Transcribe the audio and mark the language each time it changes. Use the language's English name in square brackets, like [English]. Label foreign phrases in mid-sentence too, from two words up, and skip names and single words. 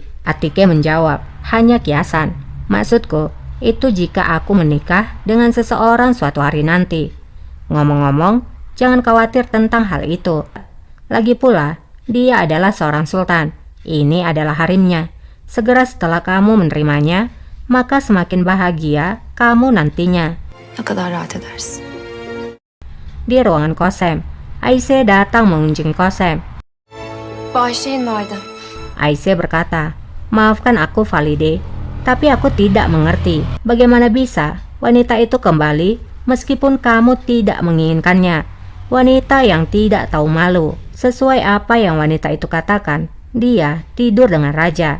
[Indonesian] Atike menjawab, hanya kiasan. Maksudku, itu jika aku menikah dengan seseorang suatu hari nanti. Ngomong-ngomong, jangan khawatir tentang hal itu. Lagi pula, dia adalah seorang sultan. Ini adalah harimnya. Segera setelah kamu menerimanya, maka semakin bahagia kamu nantinya. [Turkish] Ne kadar rahat edersin. [Indonesian] Di ruangan Kosem, Ayşe datang mengunjungi Kosem. [Turkish] Bağışlayın validem. [Indonesian] Ayşe berkata, maafkan aku Valide, tapi aku tidak mengerti bagaimana bisa wanita itu kembali meskipun kamu tidak menginginkannya. Wanita yang tidak tahu malu. Sesuai apa yang wanita itu katakan, dia tidur dengan raja.